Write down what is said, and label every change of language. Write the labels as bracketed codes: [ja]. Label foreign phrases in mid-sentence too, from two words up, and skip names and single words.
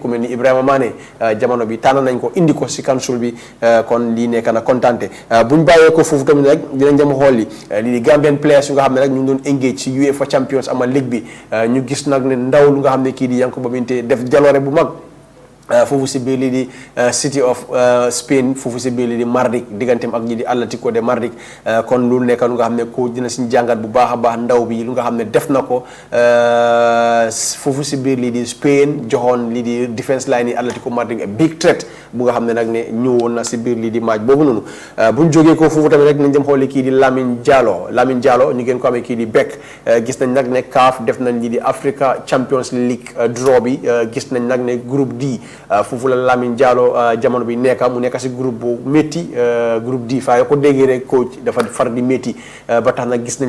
[wo] ku mel ni Ibrahima Mané jamono bi tànn nañ ko indi ko si council bi kon lii nekk na kontante buñ bàyyee ko foofu tamit rek dinañ dem xool li lii di Gambian players yu nga xam ne rek ñu ngi doon engage ci UEFA Champions ama League bi ñu gis nag ne ndaw lu nga xam ne kii di Yankuba Minteh def jaloore bu mag foofu si biir lii di City of Spain foofu si biir lii di Mardik digganteem ak ñi di Atlético de Mardik kon lu nekk lu nga xam ne ko dina si jàngat bu baax a baax ndaw bi lu nga xam ne def na ko foofu si biir lii di Spain joxoon lii di [en] defense line [wo] yi Atlético Mardik [en] big threat [wo] bu nga xam ne nag ne ñëwoon na si biir lii di match boobu noonu buñ jógee ko foofu tamit rek nañ dem xooli kii di Lamine Diallo ñu ngeen ko amee kii di Beck gis nañ nag ne CAF def nañ lii di Africa Champions League draw bi gis nañ nag ne groupe D foofu la Lamine Diallo jamono bi nekka mu nekk si groupe bu métti groupe D fa ko déggee rek coach dafa far di métti ba tax nag gis nañ